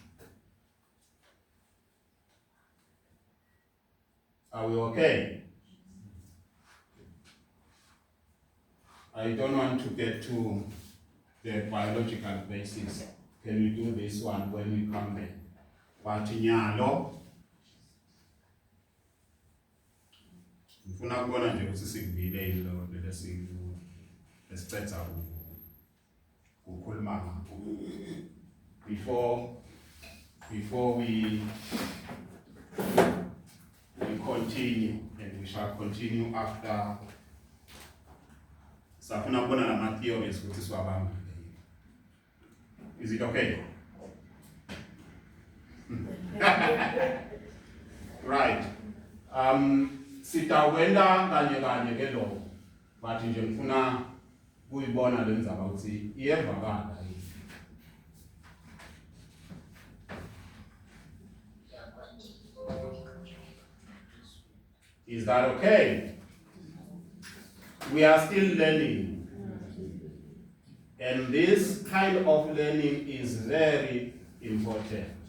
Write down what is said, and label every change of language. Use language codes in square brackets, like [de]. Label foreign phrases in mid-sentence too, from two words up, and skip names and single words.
[en] Are we okay? I don't want to get to the biological basis. Can we do this one when we come back? [ss] Nyalo ngifuna kubona nje ukuthi sikuvile ilo lesicetha ukukhuluma ngakho [en] before we continue, and we shall continue after [ss] safuna kubona nama theories ukuthi siwabamba. [en] Is it okay? Right. [ss] Sitawenda kanye ke lo. But nje ngifuna kuyibona lenzaba ukuthi iyevakala yini. [en] Is that okay? We are still learning. And this kind of learning is very important.